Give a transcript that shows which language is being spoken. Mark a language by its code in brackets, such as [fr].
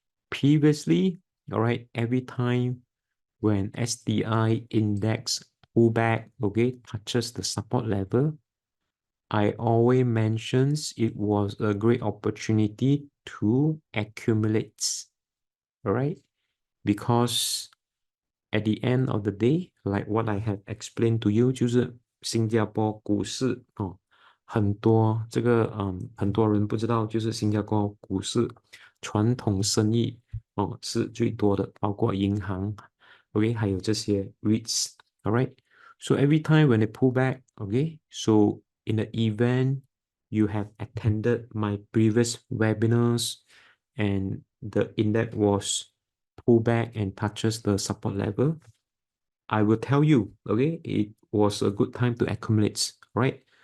[en] Previously, all right, every time when SDI index pullback, okay, touches the support level, I always mentions it was a great opportunity to accumulate, all right? Because at the end of the day, like what I have explained to you， [zh] 就是新加坡股市哦，很多人不知道，就是新加坡股市传统生意哦是最多的，包括银行，OK，还有这些 REITs，alright。 [en] So every time when they pull back, okay, so in the event you have attended my previous webinars and the index was pull back and touches the support level, I will tell you, okay, it was a good time to accumulate, right?